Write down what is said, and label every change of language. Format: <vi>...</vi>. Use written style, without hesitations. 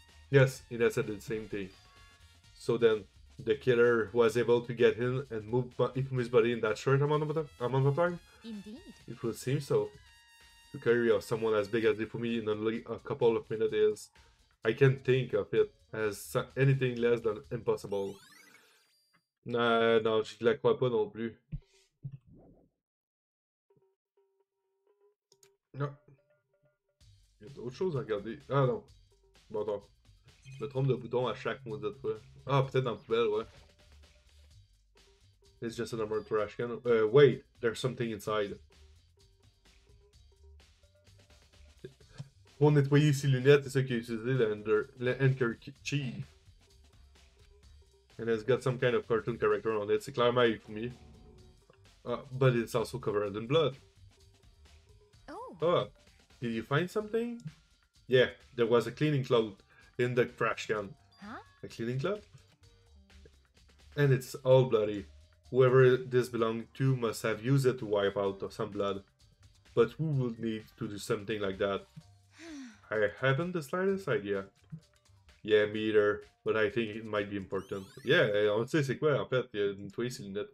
<en>Yes, Hina said the same thing. So then, the killer was able to get in and move Ifumi's body in that short amount of time? Indeed. It would seem so. To carry off someone as big as Ifumi in only a couple of minutes is... I can't think of it as anything less than impossible.</en> <fr>Non, je la crois pas non plus. Non. Il y a d'autres choses à regarder. Ah non. Bon, attends. Je me trompe de bouton à chaque maudite fois. Ah, peut-être dans la poubelle, ouais.</fr> <en>It's just a normal trash can. Wait, there's something inside.</en> <fr>Pour nettoyer ses lunettes, c'est ça qu'il a utilisé, le handkerchief.</fr> <en>And it's got some kind of cartoon character on it.</en> <fr>C'est clairement Ifumi.</fr> <en>But it's also covered in blood. Oh, did you find something? Yeah, there was a cleaning cloth in the trash can. Huh? A cleaning cloth? And it's all bloody. Whoever this belonged to must have used it to wipe out some blood. But who would need to do something like that? I haven't the slightest idea. Yeah, me either. But I think it might be important.</en> <fr>Yeah, on sait c'est quoi en fait. Il a nettoyé ses lunettes.</fr>